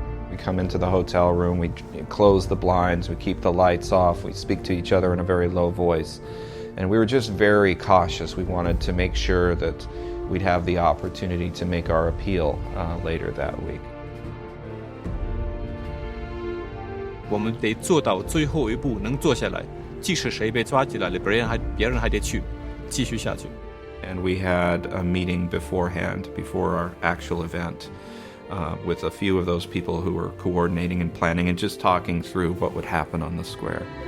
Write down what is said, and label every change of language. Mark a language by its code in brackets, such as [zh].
[en] We come into the hotel room, we close the blinds, we keep the lights off, we speak to each other in a very low voice. And we were just very cautious. We wanted to make sure that we'd have the opportunity to make our appeal later that week. [zh] 我们得做到最后一步，能坐下来，即使谁被抓起来了，别人还得去，继续下去。 [en] And we had a meeting beforehand, before our actual event, with a few of those people who were coordinating and planning and just talking through what would happen on the square.